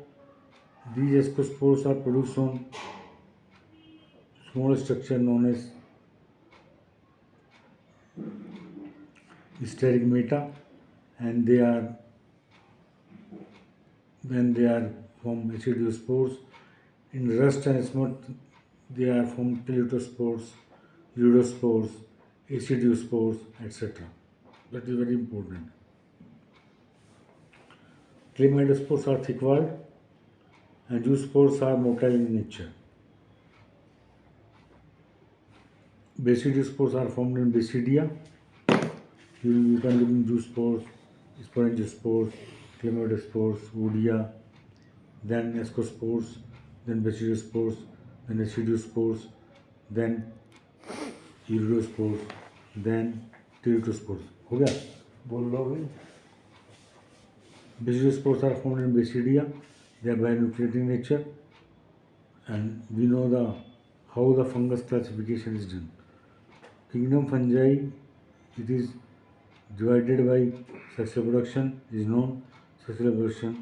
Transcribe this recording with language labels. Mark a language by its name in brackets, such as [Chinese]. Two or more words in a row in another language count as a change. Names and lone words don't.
[English] These ascospores are produced on small structure known as sterigmata, and they are from acidospores. In rust and smut, they are from teletospores, iridospores, acidospores, etc. That is very important. Climatospores are thick-walled and zoospores are motile in nature. Basidiospores are formed in basidia. You can look in zoospores, sporangiospores, climatospores, Wodia, then ascospores, then basidospores, then acidospores, then iridospores, then teletospores. [Hindi] हो गया? बोल लो भाई. [English] Basidospores are formed in basidia. They are binucleate in nature, and we know how the fungus classification is done. Kingdom fungi, it is divided by sexual reproduction, is known sexual reproduction.